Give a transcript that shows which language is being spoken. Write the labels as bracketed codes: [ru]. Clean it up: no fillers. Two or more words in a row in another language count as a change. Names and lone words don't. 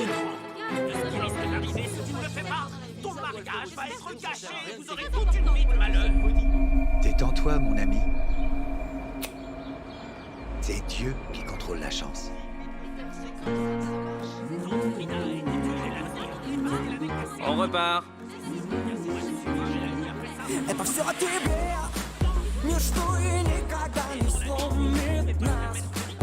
[fr] De ce qui risque d'arriver si tu ne le fais pas. Ton mariage va être gâché et vous aurez toute une vie de malheur. Détends-toi, mon ami. C'est Dieu qui contrôle la chance. On repart. [ru] Это все о тебе, ничто и никогда не сломит нас.